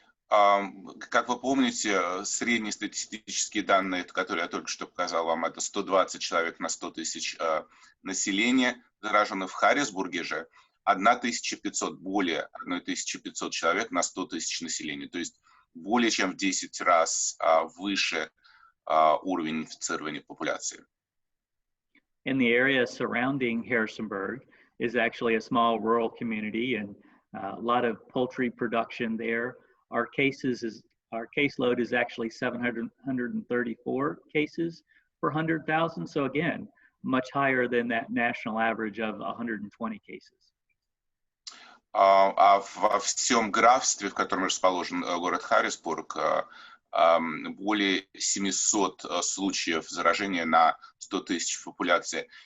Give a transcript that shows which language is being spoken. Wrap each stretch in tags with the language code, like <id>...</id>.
<ru>Как вы помните, средние статистические данные, которые я только что показал вам, это 120 человек на 100 тысяч населения зараженных. В Харрисбурге же 1500, более 1500 человек на 100 тысяч населения, то есть более чем в 10 раз выше уровень инфицирования популяции.</ru> <en>In the area surrounding Harrisonburg is actually a small rural community and a lot of poultry production there. Our caseload is actually 734 cases per 100,000. So again, much higher than that national average of 120 cases.</en> <ru>А во всем графстве, в котором расположен город Харрисбург, более 700 случаев заражения на 100 тысяч популяции.</ru>